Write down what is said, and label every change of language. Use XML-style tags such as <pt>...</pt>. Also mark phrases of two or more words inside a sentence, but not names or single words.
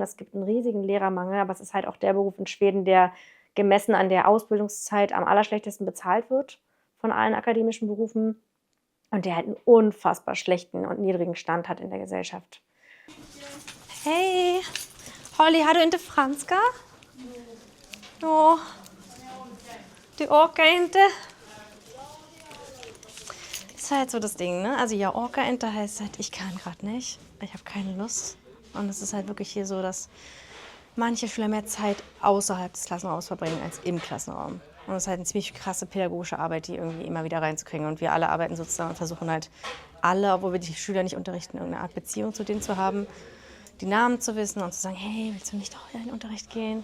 <de>Es gibt einen riesigen Lehrermangel, aber es ist halt auch der Beruf in Schweden, der gemessen an der Ausbildungszeit am allerschlechtesten bezahlt wird von allen akademischen Berufen und der halt einen unfassbar schlechten und niedrigen Stand hat in der Gesellschaft.</de> <sv>Hey, Holly, har du inte franska? Ja. Du orkar inte?</sv> <de>Das ist halt so das Ding, ne? Also ja,</de> <sv>orka inte</sv> <de>heißt halt, ich kann gerade nicht. Ich habe keine Lust. Und es ist halt wirklich hier so, dass manche Schüler mehr Zeit außerhalb des Klassenraums verbringen als im Klassenraum. Und es ist halt eine ziemlich krasse pädagogische Arbeit, die irgendwie immer wieder reinzukriegen. Und wir alle arbeiten sozusagen und versuchen halt alle, obwohl wir die Schüler nicht unterrichten, irgendeine Art Beziehung zu denen zu haben, die Namen zu wissen und zu sagen, hey, willst du nicht auch in den Unterricht gehen?</de>